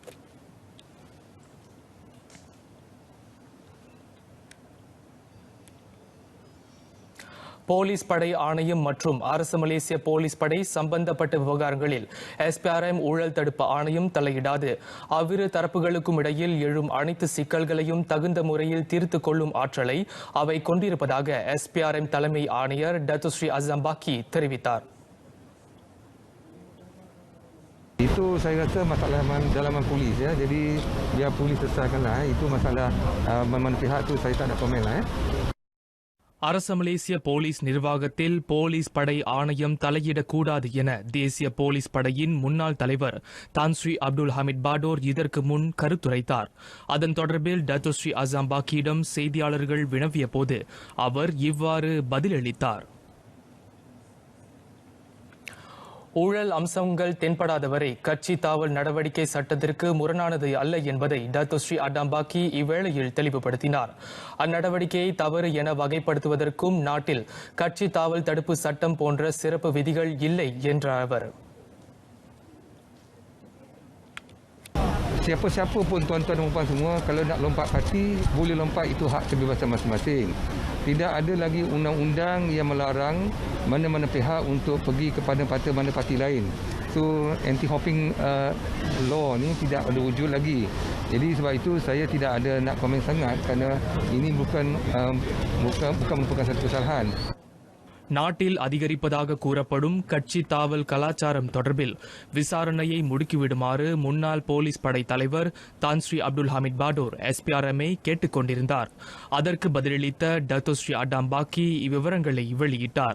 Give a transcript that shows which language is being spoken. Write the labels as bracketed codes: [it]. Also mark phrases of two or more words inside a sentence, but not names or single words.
[ta] போலீஸ் படை ஆணையம் மற்றும் அரசு மலேசிய போலீஸ் படை சம்பந்தப்பட்ட விவகாரங்களில் SPRM ஊழல் தடுப்பு ஆணையம் தலையிடாது. அவ்விரு தரப்புகளுக்கும் இடையில் எழும் அனைத்து சிக்கல்களையும் தகுந்த முறையில் தீர்த்துக் கொள்ளும் ஆற்றலை அவை கொண்டிருப்பதாக SPRM தலைமை ஆணையர் டத்து ஸ்ரீ அசாம் பாக்கி தெரிவித்தார். [ms] Itu saya rasa masalah dalaman polis ya. Jadi biar polis selesaikanlah. Itu masalah mana pihak tu saya tak nak komen lah. [ta] அரச மலேசிய போலீஸ் நிர்வாகத்தில் போலீஸ் படை ஆணையம் தலையிடக்கூடாது என தேசிய போலீஸ் படையின் முன்னாள் தலைவர் தான் ஸ்ரீ அப்துல் ஹமீத் பாடோர் இதற்கு முன் கருத்துரைத்தார். அதன் தொடர்பில் டத்து ஸ்ரீ அசாம் பாக்கியிடம் செய்தியாளர்கள் வினவிய போது அவர் இவ்வாறு பதிலளித்தார். ஊழல் அம்சங்கள் தென்படாதவரை கட்சி தாவல் நடவடிக்கை சட்டத்திற்கு முரணானது அல்ல என்பதை டத்து ஸ்ரீ அடாம்பாக்கி இவ்வேளையில் தெளிவுபடுத்தினார். அந்நடவடிக்கையை தவறு என வகைப்படுத்துவதற்கும் நாட்டில் கட்சி தாவல் தடுப்பு சட்டம் போன்ற சிறப்பு விதிகள் இல்லை என்றார் அவர். [ms] Siapa-siapa pun tuan-tuan dan puan semua kalau nak lompat parti boleh lompat, itu hak kebebasan masing-masing. Tidak ada lagi undang-undang yang melarang mana-mana pihak untuk pergi kepada parti mana parti lain. So [en] anti-hopping law [ms] ni tidak ada wujud lagi. Jadi sebab itu saya tidak ada nak komen sangat kerana ini bukan merupakan satu kesalahan. [ta] நாட்டில் அதிகரிப்பதாக கூறப்படும் கட்சி தாவல் கலாச்சாரம் தொடர்பில் விசாரணையை முடுக்கிவிடுமாறு முன்னாள் போலீஸ் படை தலைவர் தான் ஸ்ரீ அப்துல் ஹமீத் பாடோர் SPRM-ஐ கேட்டுக் கொண்டிருந்தார். அதற்கு பதிலளித்த டத்து ஸ்ரீ அடாம்பாக்கி இவ்விவரங்களை வெளியிட்டார்.